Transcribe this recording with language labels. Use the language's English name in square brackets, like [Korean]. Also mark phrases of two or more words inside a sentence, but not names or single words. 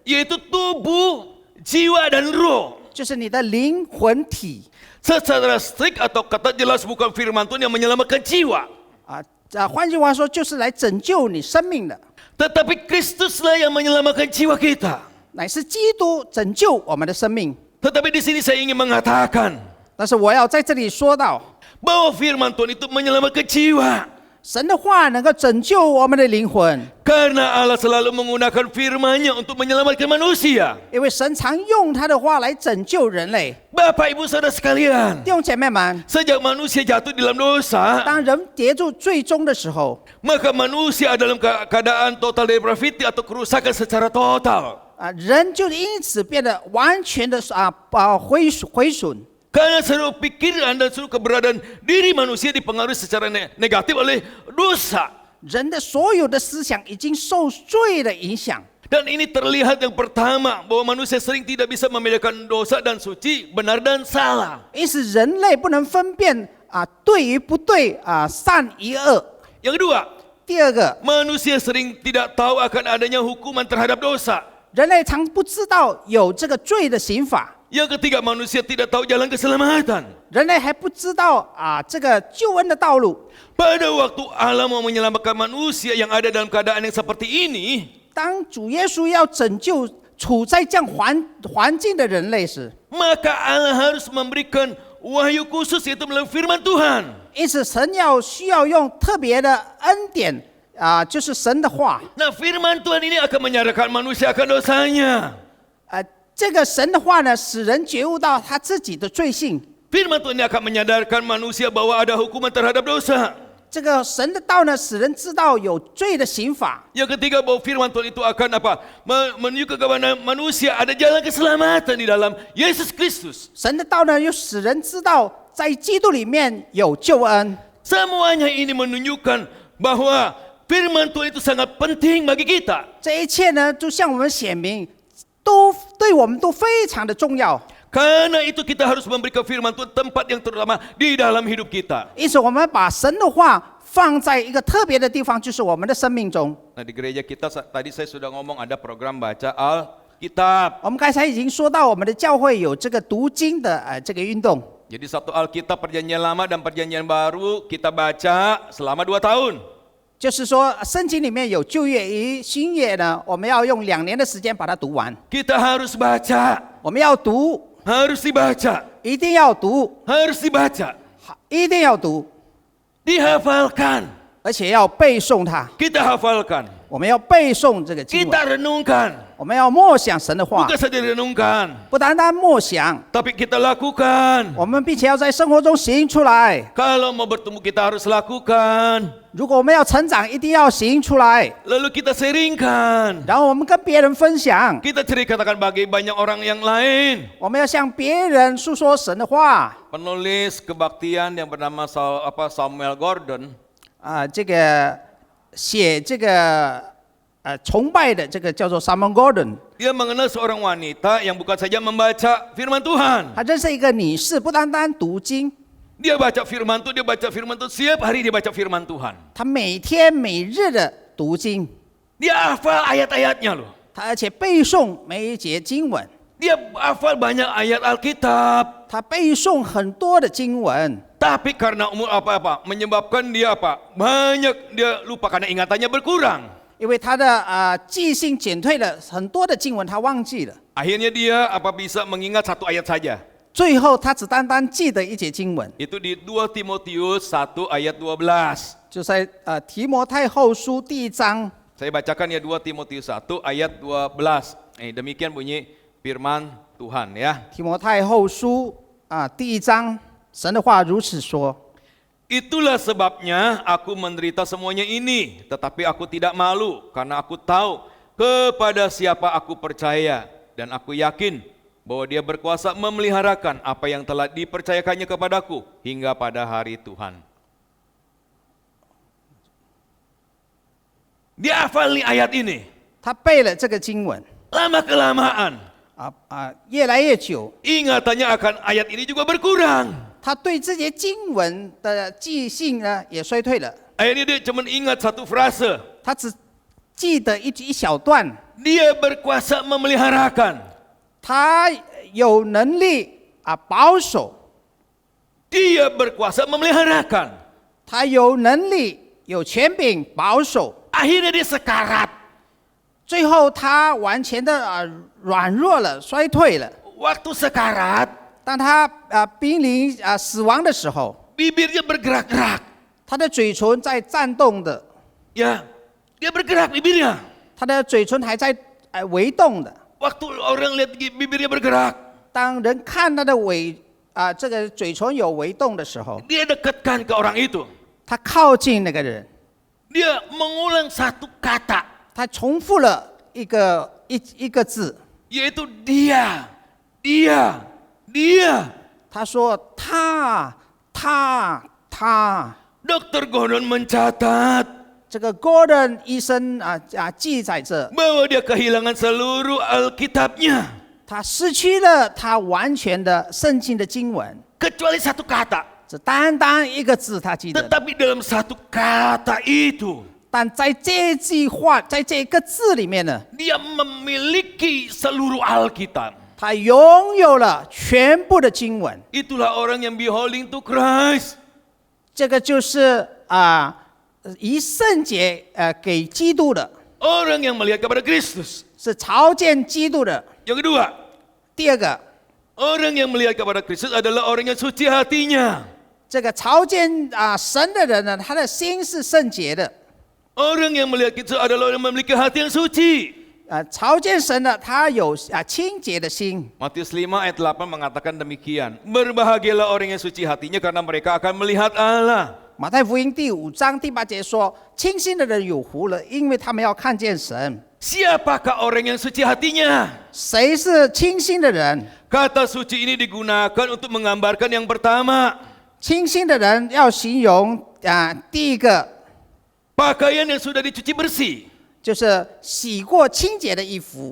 [Indonesian] Yaitu tubuh, jiwa dan roh. [Chinese] 就是你的灵魂体。 [Indonesian] Secara strict atau kata jelas bukan firman Tuhan yang menyelamatkan jiwa. [Chinese] 换句话说，就是来拯救你生命的， [Indonesian] Tetapi Kristuslah yang menyelamatkan jiwa kita. [Chinese] 乃是基督拯救我们的生命。 [Indonesian] Tetapi di sini saya ingin mengatakan [Chinese] 但是我要在这里说到， [Indonesian] bahwa firman Tuhan itu menyelamatkan jiwa. [Chinese] 神的话能够拯救我们的灵魂， [Indonesian] Karena Allah selalu menggunakan firman-Nya untuk menyelamatkan manusia. [Chinese] 因为神常用他的话来拯救人类。 [Indonesian] Bapak Ibu Saudara sekalian, [Chinese] 弟兄姐妹们， [Indonesian] sejak manusia jatuh dalam dosa, [Chinese] 当人跌入最终的时候， [Indonesian] maka manusia dalam keadaan [English] total depravity [Indonesian] atau kerusakan secara total. [Chinese] 人就因此变得完全的毁损。 [Indonesian] Karena seluruh pikiran dan seluruh keberadaan diri manusia dipengaruhi secara negatif oleh dosa. [Chinese] 人的所有的思想已经受罪的影响。 [Indonesian] Dan ini terlihat yang pertama bahwa manusia sering tidak bisa membedakan dosa dan suci, benar dan salah. [Chinese] 因此，人类不能分辨对与不对善与恶。 [Indonesian] Yang kedua, [Chinese] 第二个， [Indonesian] manusia sering tidak tahu akan adanya hukuman terhadap dosa. [Chinese] 人类常不知道有这个罪的刑法。 [Indonesian] Yang ketiga, manusia tidak tahu jalan keselamatan. [Chinese] 人类还不知道这个救恩的道路。 [Indonesian] Pada waktu Allah mau menyelamatkan manusia yang ada dalam keadaan yang seperti ini, [Chinese] 当主耶稣要拯救处在这样环境的人类时， [Indonesian] maka Allah harus memberikan wahyu khusus yaitu melalui firman Tuhan. [Chinese] 因此神需要用特别的恩典就是神的话。 [Indonesian] Nah, firman Tuhan ini akan menyadarkan manusia akan dosanya. [Chinese] 这个神的话呢，使人觉悟到他自己的罪性。 [Indonesian] Firman Tuhan ini akan menyadarkan manusia bahwa ada hukuman terhadap dosa. [Chinese] 这个神的道呢，使人知道有罪的刑法。 [Indonesian] Yang ketiga, bahwa firman Tuhan itu akan menunjukkan kepada manusia ada jalan keselamatan di dalam Yesus Kristus. [Chinese] 神的道呢，又使人知道在基督里面有救恩。 [Indonesian] Semuanya ini menunjukkan bahwa firman Tuhan itu sangat penting bagi kita. [Chinese] 这一切呢，就向我们显明，都对我们都非常的重要。 [Indonesian] Karena itu kita harus memberikan firman Tuhan tempat yang terutama di dalam hidup kita. [Chinese] 因此，我们把神的话放在一个特别的地方，就是我们的生命中。 [Indonesian] Nah, di gereja kita tadi saya sudah ngomong ada program baca Alkitab. [Chinese] 我们刚才已经说到，我们的教会有这个读经的这个运动。 [Indonesian] Jadi satu Alkitab Perjanjian Lama dan Perjanjian Baru kita baca selama 2 tahun. [Chinese] 就是说，圣经里面有旧约与新约呢，我们要用2年的时间把它读完。 [Indonesian] Kita harus baca, [Chinese] 我们要读， [Indonesian] harus dibaca, [Chinese] 一定要读， [Indonesian] harus dibaca, [Chinese] 一定要读， [Indonesian] dihafalkan. [Chinese] 而且要背诵它。 [Indonesian] Kita hafalkan, [Chinese] 我们要背诵这个经文， [Indonesian] kita renungkan. [Chinese] 我们要默想神的话， [Indonesian] Bukan saja renungkan, [Chinese] 不单单默想， [Indonesian] tapi kita lakukan. [Chinese] 我们并且要在生活中行出来。 [Indonesian] Kalau mau bertumbuh kita harus lakukan. [Chinese] 如果我们要成长，一定要行出来， [Indonesian] Lalu kita sharingkan. [Chinese] 然后我们跟别人分享， [Indonesian] Kita ceritakan bagi banyak orang yang lain. [Chinese] 我们要向别人诉说神的话。 [Indonesian] Penulis kebaktian yang bernama Samuel Gordon, [Chinese] 这个写这个崇拜的这个叫做 Samuel Gordon， [Indonesian] dia mengenal seorang wanita yang bukan saja membaca firman Tuhan. [Chinese] 他认识一个女士，不单单读经， [Indonesian] Dia baca firman Tuhan, setiap hari dia baca firman Tuhan. [Chinese] 她每天每日的读经， [Indonesian] Dia hafal ayat-ayatnya loh. [Chinese] 她而且背诵每一节经文， [Indonesian] Dia hafal banyak ayat Alkitab. [Chinese] 她背诵很多的经文。 [Indonesian] Tapi karena umur menyebabkan dia banyak dia lupa karena ingatannya berkurang. [Chinese] 因为她的记性减退了，很多的经文她忘记了， [Indonesian] Akhirnya dia bisa mengingat 1 ayat saja. [Chinese] 最后她只单单记得一节经文， [Indonesian] Itu di 2 Timotius 1 ayat 12. [Chinese] 就在提摩太后书第1章。 [Indonesian] Saya bacakan ya 2 Timotius 1 ayat 12. Demikian bunyi firman Tuhan ya. [Chinese] 提摩太后书第1章，神的话如此说。 [Indonesian] Itulah sebabnya aku menderita semuanya ini, tetapi aku tidak malu karena aku tahu kepada siapa aku percaya dan aku yakin bahwa Dia berkuasa memeliharakan apa yang telah dipercayakannya kepadaku hingga pada hari Tuhan. Dia hafal nih ayat ini. [Chinese] 他背了这个经文， [Indonesian] Lama kelamaan [Chinese] 越来越久， [Indonesian] ingatannya akan ayat ini juga berkurang. [Chinese] 他对这些经文的记性呢也衰退了。 [Indonesian] Akhirnya dia cuma ingat 1 frase. [Chinese] 他只记得一小段， [Indonesian] Dia berkuasa memeliharakan. [Chinese] 他有能力保守， [Indonesian] Dia berkuasa memeliharakan. [Chinese] 他有能力有权柄保守。 [Indonesian] Akhirnya dia sekarat. [Chinese] 最后他完全的软弱了，衰退了。 [Indonesian] Waktu sekarat, [Chinese] 当他濒临死亡的时候， [Indonesian] bibirnya bergerak-gerak. [Chinese] 他的嘴唇在颤动的， [Indonesian] Ya, dia bergerak bibirnya. [Chinese] 他的嘴唇还在微动的。 [Indonesian] Waktu orang lihat bibirnya bergerak, [Chinese] 当人看他的这个嘴唇有微动的时候， [Indonesian] dia dekatkan ke orang itu. [Chinese] 他靠近那个人， [Indonesian] Dia mengulang satu kata, [Chinese] 他重复了一个字， [Indonesian] yaitu dia, dia. [Chinese] 他说他。 [Indonesian] Dr. Gordon mencatat [Chinese] 这个 Gordon 医生记载着， [Indonesian] bahwa dia kehilangan seluruh Alkitabnya, [Chinese] 他失去了他完全的圣经的经文， [Indonesian] kecuali satu kata. [Chinese] 只单单一个字他记得。 [Indonesian] Tetapi dalam satu kata itu, [Chinese] 但在这句话，在这个字里面呢， [Indonesian] dia memiliki seluruh Alkitab. [Chinese] 他拥有了全部的经文。 [Indonesian] Itulah orang yang [English] beholding to Christ. [Chinese] 这个就是以圣洁给基督的， [Indonesian] Orang yang melihat kepada Kristus. [Chinese] 是朝见基督的。 [Indonesian] Yang kedua, [Chinese] 第二个， [Indonesian] orang yang melihat kepada Kristus adalah orang yang suci hatinya. [Chinese] 这个朝见神的人呢，他的心是圣洁的。 [Indonesian] Orang yang melihat Kristus adalah orang yang memiliki hati yang suci. [Chinese] 朝见神的，他有清洁的心。 [Indonesian] Matius 5 ayat 8 mengatakan demikian. Berbahagialah orang yang suci hatinya karena mereka akan melihat Allah. [Chinese] 马太福音第5章第8节说：“清心的人有福了，因为他们要看见神。” [Indonesian] Siapakah orang yang suci hatinya? [Chinese] 谁是清心的人？ [Indonesian] Kata suci ini digunakan untuk menggambarkan yang pertama. [Chinese] 清心的人要形容第一个 [Indonesian] Pakaian yang sudah dicuci bersih. [Chinese] 就是洗过清洁的衣服。